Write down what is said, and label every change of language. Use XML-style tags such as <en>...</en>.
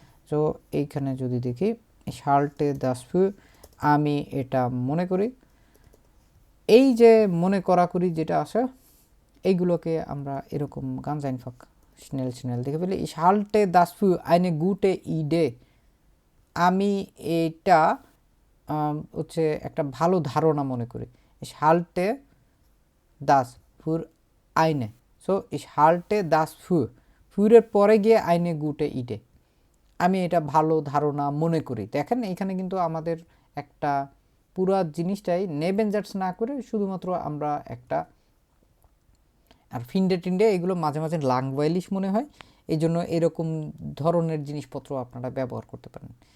<bn>তো এইখানে যদি দেখি</bn> <de>ich halte das für,</de> <bn>আমি এটা মনে করি, এই যে মনে করা করি যেটা আসে এইগুলোকে আমরা এরকম</bn> <de>ganz einfach schnell</de> <bn>দেখে ফেলি।</bn> <de>ich halte das für eine gute Idee,</de> <bn>আমি এটা হচ্ছে একটা ভালো ধারণা মনে করি।</bn> <de>ich halte das für eine,</de> <bn>so</bn> <de>ইস হাল্টে দাস ফুরের</de> <bn>পরে গিয়ে</bn> <de>আইনে গুটে ইডে,</de> <bn>আমি এটা ভালো ধারণা মনে করি। দেখেন এখানে কিন্তু আমাদের একটা পুরো জিনিসটাই নেবেনজার্স না করে শুধুমাত্র আমরা একটা, আর ফিন্ডে টিন্ডে এগুলো মাঝে মাঝে লাংওয়াইলিশ মনে হয়, এই জন্য এরকম ধরনের জিনিসপত্র আপনারা ব্যবহার করতে পারেন।</bn>